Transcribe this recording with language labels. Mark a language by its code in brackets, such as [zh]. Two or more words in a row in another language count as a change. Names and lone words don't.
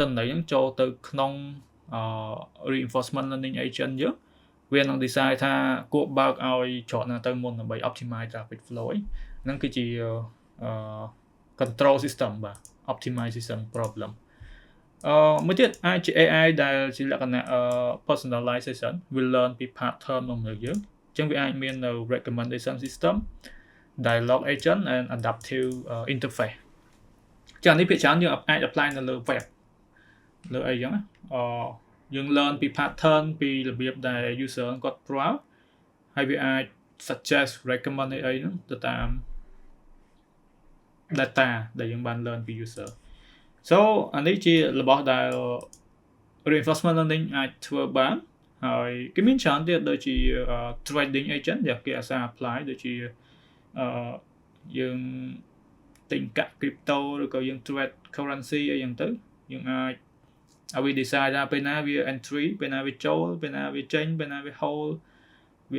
[km] ន្នន័យហ្នឹងចូលទៅក្នុង [en] reinforcement learning agent [km] យើងវានឹង decide ថាគួរបើកឲ្យច្រកណាទៅមុនដើម្បី optimize [en] traffic flow [km] ហ្នឹងគឺជា [en] control system [km] បាទ [en] optimization problem [km] មួយទៀតអាចជា AI ដែលជា លក្ខណៈ [en] personalization will learn [km] ពី pattern របស់យើងអញ្ចឹងវាអាចមាននៅ [en] recommendation system dialogue agent and adaptive interface [km] ចឹងនេះភាគច្រើនយើងអាច apply នៅលើ web លើអីចឹងយើង learn ពី pattern ពីរបៀបដែល user គាត់ប្រើហើយវាអាច [en] suggest recommend [km] អីហ្នឹងទៅតាម data ដែលយើងបាន learn ពី [en] user so [km] អានេះជារបស់ដែល [en] reinforcement learning [km] អាចធ្វើបានហើយគេមានច្រើនទៀតដូចជា [en] trading agent [km] ដែលគេអាសា apply ដូចជាយើងទិញកាក់ crypto ឬក៏យើង [en] trade currency [km] អីចឹងទៅយើងអាចឲ្យវា decide ថាពេលណាវា entry ពេលណាវាចូលពេលណាវាចេញពេលណាវា hold វា